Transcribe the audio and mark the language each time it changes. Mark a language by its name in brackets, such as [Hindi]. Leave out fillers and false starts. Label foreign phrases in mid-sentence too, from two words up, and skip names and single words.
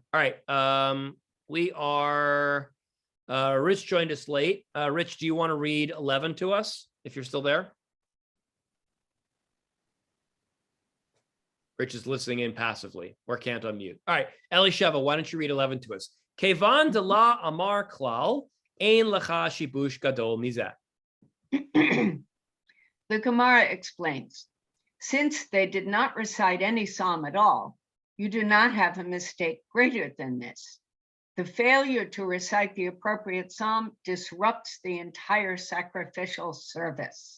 [English] All right, we are, Rich joined us late. Rich, do you want to read 11 to us if you're still there? Rich is listening in passively or can't unmute. All right, Elisheva, why don't you read 11 to us? [Hebrew] כיון דלא אמר כלל אין לך שיבוש גדול מזה. [English] The Gemara explains, since they did not recite any psalm at all, you do not have a mistake greater than this. The failure to recite the appropriate psalm disrupts the entire sacrificial service.